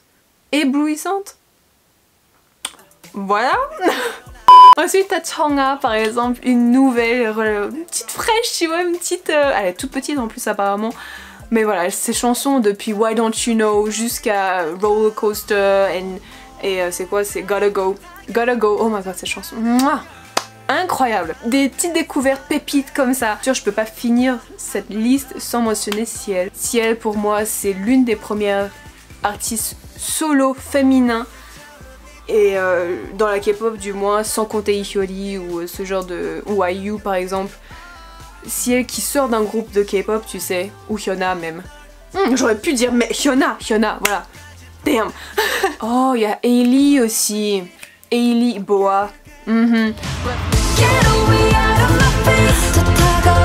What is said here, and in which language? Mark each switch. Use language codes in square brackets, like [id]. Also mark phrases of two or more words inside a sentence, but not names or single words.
[fr] Éblouissante. Voilà. Ensuite, t'as Changha, par exemple, une nouvelle, une petite fraîche, tu vois, une petite... elle est toute petite en plus, apparemment. Mais voilà, ses chansons depuis Why Don't You Know jusqu'à Roller Coaster et c'est quoi? C'est Gotta Go. [en] Gotta Go, oh my god, [fr] cette chanson. Mouah, incroyable. Des petites découvertes pépites comme ça. Je peux pas finir cette liste sans mentionner Ciel. Ciel, pour moi, c'est l'une des premières artistes solo féminins. Et dans la K-pop du moins, sans compter Hyori ou ce genre de... ou IU par exemple. Ciel qui sort d'un groupe de K-pop, tu sais, ou Hyuna même. J'aurais pu dire mais Hyuna, voilà. Damn. Oh, il y a Hailey aussi. Hailey, Boa.